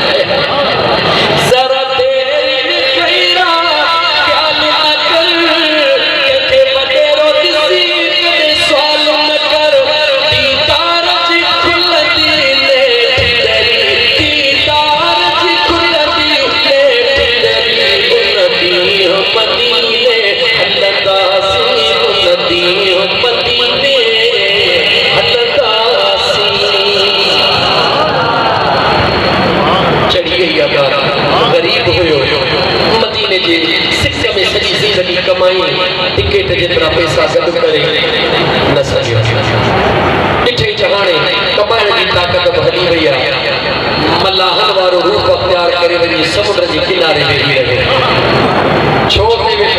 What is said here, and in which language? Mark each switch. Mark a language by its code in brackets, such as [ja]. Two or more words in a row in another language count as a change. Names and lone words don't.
[sd] ज़रा देर कयरा ख़्याल न कर कंहिंखे पतेरो ॾिसी करे सुवाल न कर दीदार जी खुलंदी लेट दरी दीदार जी खुलंदी लेट दरी उन ॾींहुं मदीने हलंदासीं उन ॾींहुं मदीने हलंदासीं चढ़ी गई बात गरीब हुयो मदीने जे सिक में सॼी ज़िंदगी कमाई टिकेट जेतिरा पैसा गॾु करे न सघियो ॾिठई त हाणे कमाइण जी ताक़त बि हली वई आहे मल्लाहन वारो रूप अख़्तियार करे वरी समुंड जे किनारे वेही रहियो छो ते